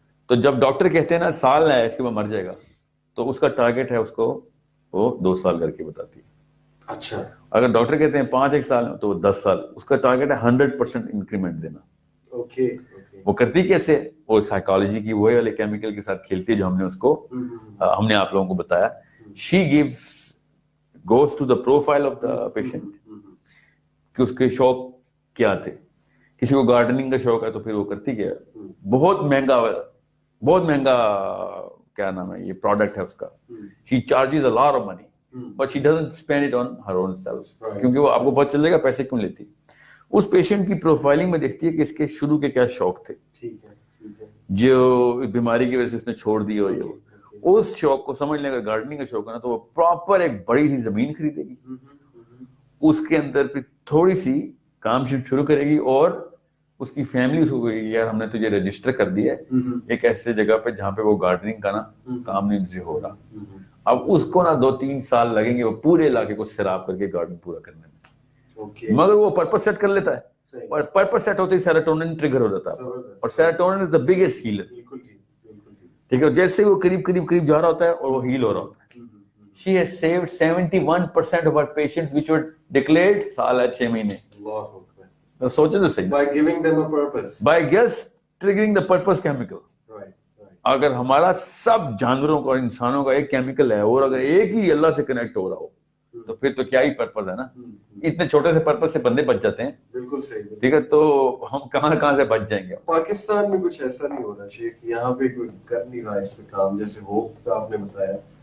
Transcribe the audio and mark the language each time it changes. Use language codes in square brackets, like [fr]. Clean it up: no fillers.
[ur] تو جب ڈاکٹر کہتے ہیں نا سال ہے اس کے بعد مر جائے گا, تو اس کا ٹارگیٹ ہے اس کو وہ 2 سال کر کے بتاتی ہے. اچھا, اگر ڈاکٹر کہتے ہیں 1 سال تو وہ 10 سال, اس کا ٹارگیٹ ہے 100% انکریمنٹ دینا. وہ کرتی کیسے, وہ سائیکالوجی کی وہی والے کیمیکل کے ساتھ کھیلتی ہے جو ہم نے اس کو ہم نے آپ لوگوں کو بتایا. شی gives [en] goes to the profile of the patient [ur] کہ اس کے شوق کیا تھے. کسی کو گارڈننگ کا شوق ہے تو پھر وہ کرتی کیا ہے, بہت مہنگا کیا نام ہے یہ پروڈکٹ ہے اس کا, [en] she charges a lot of money but she doesn't spend it on her own self [ur] کیونکہ وہ آپ کو پتہ چلے گا پیسے کیوں لیتی. اس پیشنٹ کی پروفائلنگ میں دیکھتی ہے کہ اس کے شروع کے کیا شوق تھے جو بیماری کی وجہ سے اس نے چھوڑ دی ہو. اس شوق کو سمجھ لیں, اگر گارڈننگ کا شوق ہے نا تو وہ پراپر ایک بڑی سی زمین خریدے گی, اس کے اندر پھر تھوڑی سی کام شروع کرے گی, اور اس کی فیملی اس کو کہے گی یار ہم نے تجھے رجسٹر کر دیا ہے ایک ایسے جگہ پہ جہاں پہ وہ گارڈننگ کا نا کام نہیں سے ہو رہا. اب اس کو نا 2-3 سال لگیں گے وہ پورے علاقے کو سیراب کر کے گارڈن پورا کرنے میں, مگر وہ پرپس سیٹ کر لیتا ہے, اور پرپس سیٹ ہوتے ہی سیروٹونن ٹریگر ہو جاتا ہے, اور سیروٹونن از دی بگیسٹ ہیلر. ٹھیک ہے, جیسے وہ قریب جا رہا ہوتا ہے اور وہ ہیل ہو رہا ہوتا ہے. [en] She has saved 71% of her patients which were declared [ur] سال ہے 6 مہینے. تو سوچے تو صحیح, [en] by giving them a purpose, by just triggering the purpose chemical. [ur] اگر ہمارا سب جانوروں کا اور انسانوں کا ایک کیمیکل ہے, اور اگر ایک ہی اللہ سے کنیکٹ ہو رہا ہو تو پھر تو کیا ہی پرپز ہے نا. اتنے چھوٹے سے پرپز سے بندے بچ جاتے ہیں. بالکل صحیح. ٹھیک ہے, تو ہم کہاں سے بچ جائیں گے. پاکستان میں کچھ ایسا نہیں ہو رہا شیخ, یہاں پہ کوئی کر نہیں رہا اس پہ کام, جیسے ہوپ کا آپ نے بتایا.